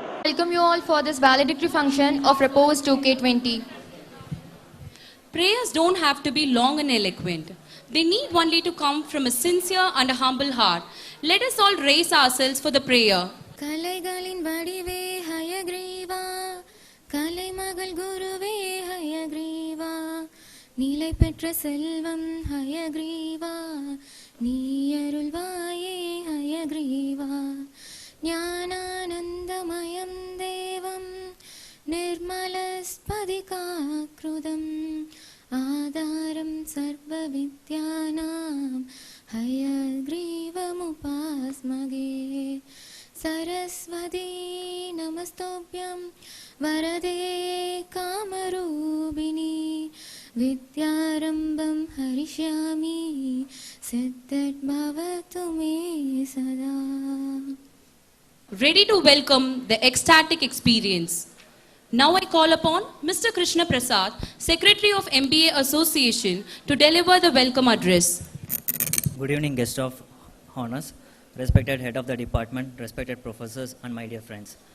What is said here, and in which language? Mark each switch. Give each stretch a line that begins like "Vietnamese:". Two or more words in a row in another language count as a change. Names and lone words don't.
English: welcome you all for this valedictory function of Repose 2K20. Prayers don't have to be long and eloquent. They need only to come from a sincere and a humble heart. Let us all raise ourselves for the prayer.
Tamil: கலைகளின் வடிவே ஹயக்ரீவா கலைமகள் குருவே ஹயக்ரீவா நிலை பெற்ற செல்வம் ஹயக்ரீவா நீ அருள்வாயே ஹயக்ரீவா ஞானானந்தமயம் தேவம்
Sanskrit: निर्मलस्फटिकाकृतिम् आधारं सर्वविद्यानां हयग्रीवमुपास्मगे सरस्वती नमस्तोभ्यं वरदे कामरूपिणी विद्यारम्भं हरिष्यामि सिद्धिर्भवतु मे सदा.
English: Ready to welcome the ecstatic experience. Now I call upon Mr. Krishna Prasad, Secretary of MBA Association, to deliver the welcome address. Good evening, guests of honors, respected head of the department, respected professors, and my dear friends.